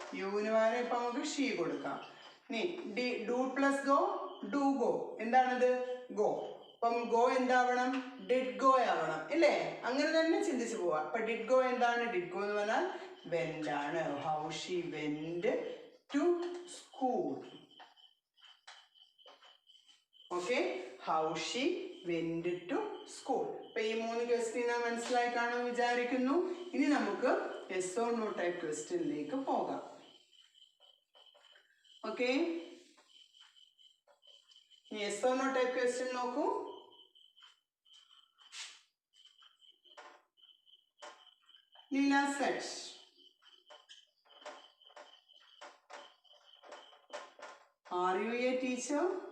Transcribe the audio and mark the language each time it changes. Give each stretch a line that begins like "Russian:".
Malayalam: യുവിന് പകരം ഇപ്പൊ നമുക്ക് ഷീ കൊടുക്കാം. ഇനി do plus go, do go. എന്താണിത്? ഗോ. അപ്പം ഗോ എന്താവണം? ഡിഡ് ഗോ ആവണം ഇല്ലേ? അങ്ങനെ തന്നെ ചിന്തിച്ചു പോവാം. അപ്പൊ ഡിഡ് ഗോ എന്താണ്? ഡിഡ് ഗോ എന്ന് പറഞ്ഞാൽ വെന്റ് ആണ്.
English: How she went to school. Okay, how she went to school.
Malayalam: അപ്പോൾ ഈ മൂന്ന് ക്വസ്റ്റ്യൻ മനസ്സിലായി കാണുമെന്ന് വിചാരിക്കുന്നു. ഇനി നമുക്ക്
English: yes or no
Malayalam: ടൈപ്പ് ക്വസ്റ്റ്യനിലേക്ക് പോകാം. Okay,
English: yes or no
Malayalam: type question നോക്കൂ.
English: Leela said are you a teacher?